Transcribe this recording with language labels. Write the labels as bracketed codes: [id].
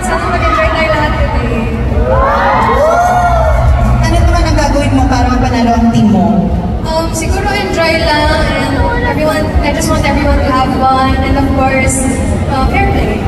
[tl] Sana mag-enjoy tayo lahat today. Ano naman ang gagawin mo para mapanalo ang team mo? [en] Siguro enjoy lang and I just want everyone to have fun and of course, fair play.